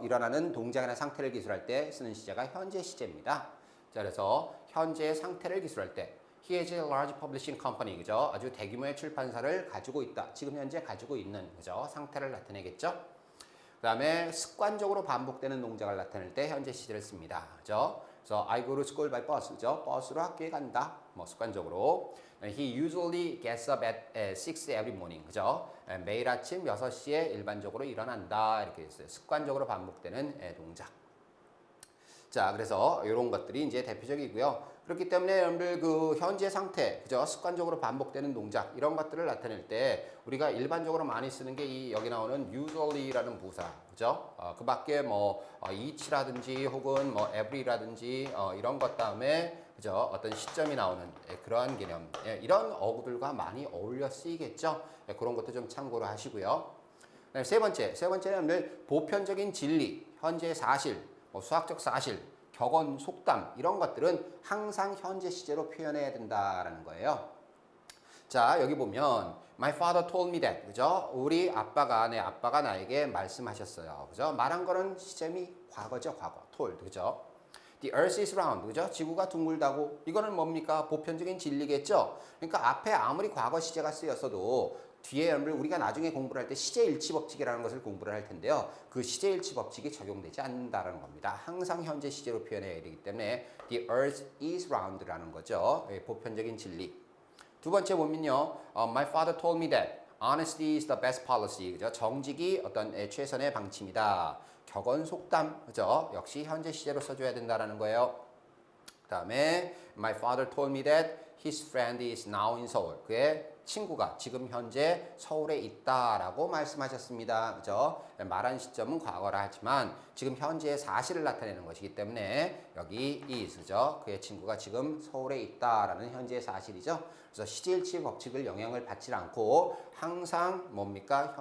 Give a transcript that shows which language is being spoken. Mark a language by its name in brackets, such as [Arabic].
[Korean] 일어나는 동작이나 상태를 기술할 때 쓰는 시제가 현재 시제입니다. [English] 자, 그래서 현재의 상태를 기술할 때 He has a large publishing company, [Korean] 그죠? 아주 대규모의 출판사를 가지고 있다. 지금 현재 가지고 있는, 그죠? 상태를 나타내겠죠? 그 다음에 습관적으로 반복되는 동작을 나타낼 때 현재 시제를 씁니다. 그죠? 그래서 [English] I go to school by bus, [Korean] 그죠? 버스로 학교에 간다. 뭐 습관적으로. [English] He usually gets up at 6 every morning, [Korean] 그죠? 매일 아침 6시에 일반적으로 일어난다. 이렇게 있어요. 습관적으로 반복되는 동작. 자, 그래서 이런 것들이 이제 대표적이고요. 그렇기 때문에 여러분들 그 현재 상태, 그죠? 습관적으로 반복되는 동작 이런 것들을 나타낼 때 우리가 일반적으로 많이 쓰는 게 이 여기 나오는 usually라는 부사, 그죠? 그 밖에 뭐 each라든지 혹은 뭐 every라든지 이런 것 다음에 그죠? 어떤 시점이 나오는 그러한 개념, 이런 어구들과 많이 어울려 쓰이겠죠? 그런 것도 좀 참고로 하시고요. 세 번째는 여러분들 보편적인 진리, 현재 사실, 뭐 수학적 사실, 격언, 속담 이런 것들은 항상 현재 시제로 표현해야 된다라는 거예요. 자, 여기 보면 [English] My father told me that, [Korean] 그죠? 우리 아빠가, 내 아빠가 나에게 말씀하셨어요. 그죠? 말한 거는 시점이 과거죠, 과거. told, 그죠? [English] The earth is round, [Korean] 그죠? 지구가 둥글다고. 이거는 뭡니까? 보편적인 진리겠죠? 그러니까 앞에 아무리 과거 시제가 쓰였어도 뒤에 우리가 나중에 공부를 할 때 시제일치 법칙이라는 것을 공부를 할 텐데요. 그 시제일치 법칙이 적용되지 않는다는 겁니다. 항상 현재 시제로 표현해야 되기 때문에 [English] The earth is round [Korean] 라는 거죠. 보편적인 진리. 두 번째 보면요. [English] My father told me that honesty is the best policy. [Korean] 그죠? 정직이 어떤 최선의 방침이다. 격언 속담, 그죠? 역시 현재 시제로 써줘야 된다는 거예요. 그 다음에 [English] My father told me that his friend is now in Seoul. [Korean] 그의 친구가 지금 현재 서울에 있다라고 말씀하셨습니다. 그죠? 말한 시점은 과거라 하지만 지금 현재의 사실을 나타내는 것이기 때문에 여기 is, 그죠? 그의 친구가 지금 서울에 있다라는 현재의 사실이죠. 그래서 시제일치 법칙을 영향을 받지 않고 항상 뭡니까?